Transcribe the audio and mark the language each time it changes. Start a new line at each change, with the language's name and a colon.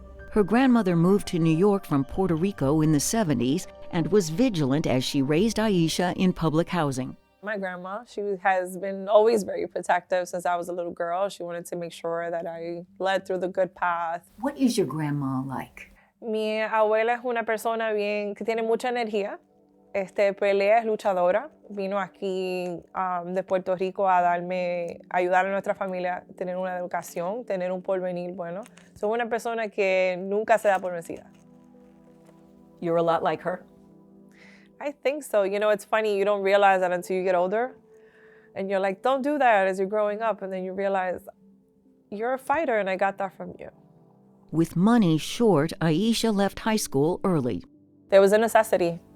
English: Her grandmother moved to New York from Puerto Rico in the 70s and was vigilant as she raised Aisha in public housing. My grandma, she has been always very protective since I was a little girl. She wanted to make sure that I led through the good path. What is your grandma like?
Spanish: Mi abuela es una persona bien que tiene mucha energía. Pelea, es luchadora. Vino aquí de Puerto Rico a ayudar a nuestra familia a tener una educación, tener un porvenir bueno. Es una persona que nunca se da por vencida.
English: You're a lot like her? I think so. You know, it's funny, you don't realize that until you get older. And you're like, don't do that as you're growing up. And then you realize, you're a fighter and I got that from you. With money short, Aisha left high school early. There was a necessity.